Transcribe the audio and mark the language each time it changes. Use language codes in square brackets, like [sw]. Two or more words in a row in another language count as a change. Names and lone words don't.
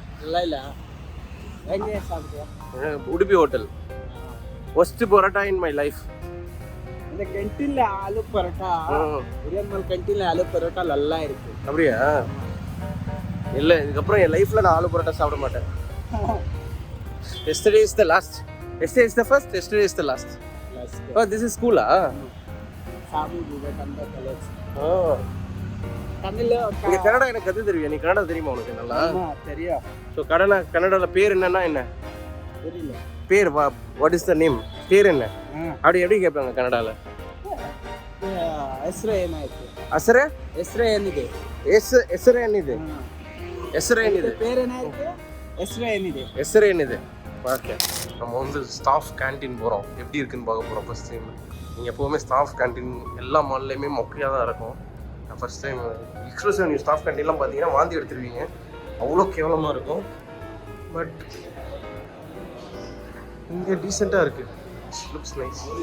[ta] நல்லா இல்லை. எங்கே சாப்பிடுவோம்? [en] Udupi hotel. Worst parotta in my life. இந்த கேன்டீன்ல ஆலு பரோட்டா, பிரியாணி கேன்டீன்ல ஆலு பரோட்டா நல்லா இருக்கு. அப்படியா? இல்லை, இதுக்கப்புறம் என் லைஃப்பில் நான் ஆலு பரோட்டா சாப்பிட மாட்டேன். Yesterday is the last. Yesterday is the first, yesterday is the last. Oh, this is school, சாமி விவேகானந்தா காலேஜ். Oh. [ta] தமிழ்ல இங்க கன்னடா எனக்கு கத்து தெரியும். நீ கன்னடா தெரியுமா உனக்கு நல்லா? ஆமா தெரியும். ஸோ கன்னடால பேர் என்னன்னா என்ன? தெரியல. பேர் [en] what is the name? [ta] பேர் என்ன? அப்படி எப்படி கேட்பாங்க கன்னடால? [kn] ಹೆಸರು ಏನಾಯ್ತು? ಹೆಸರೇ ಹೆಸರು ಏನಿದೆ? ಹೆಸರು ಏನಿದೆ? ಹೆಸರು ಏನಿದೆ? பேரேನಾಯ್ತು? ಹೆಸರು ಏನಿದೆ? ಹೆಸರು ಏನಿದೆ? [ta] ஓகே, நம்ம வந்து [en] staff canteen [ta] போகிறோம். எப்படி இருக்குன்னு பார்க்க போகிறோம் [en] first time. [ta] நீங்கள் எப்போவுமே [en] staff canteen [ta] எல்லா மால்லையுமே மொக்கையாக தான் இருக்கும். நான் [en] first time exclusive new staff canteen [ta] பார்த்தீங்கன்னா வாந்தி எடுத்துருவீங்க, அவ்வளோ கேவலமாக இருக்கும். பட் இங்கே டீசெண்டாக இருக்குது, [en] looks nice.